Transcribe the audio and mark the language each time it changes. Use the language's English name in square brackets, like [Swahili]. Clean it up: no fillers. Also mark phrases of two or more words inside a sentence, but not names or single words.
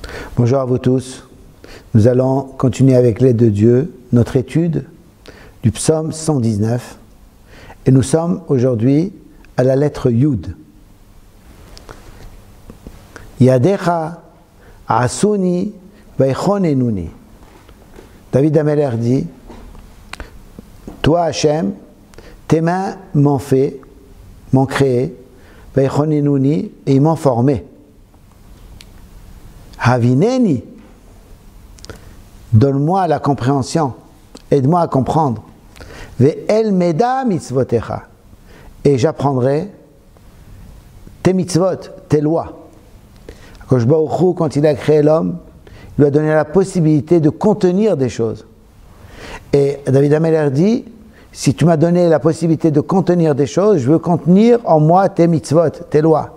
[French] Bonjour à vous tous. Nous allons continuer avec l'aide de Dieu notre étude du psaume 119 et nous sommes aujourd'hui à la lettre Yud. [Hebrew] ידיך עשוני ויכוננוני. [French] David Ameler dit: toi Hachem, tes mains m'ont fait, m'ont créé, veichonenuni, et ils m'ont formé. Havineni, donne-moi la compréhension, aide-moi à comprendre. [Hebrew] ואלמדה מצותיך, [French] et j'apprendrai tes mitzvot, tes lois. [Hebrew] הקדוש ברוך הוא, [French] quand il a créé l'homme, il lui a donné la possibilité de contenir des choses. Et David Ameler dit: si tu m'as donné la possibilité de contenir des choses, je veux contenir en moi tes mitzvot, tes lois.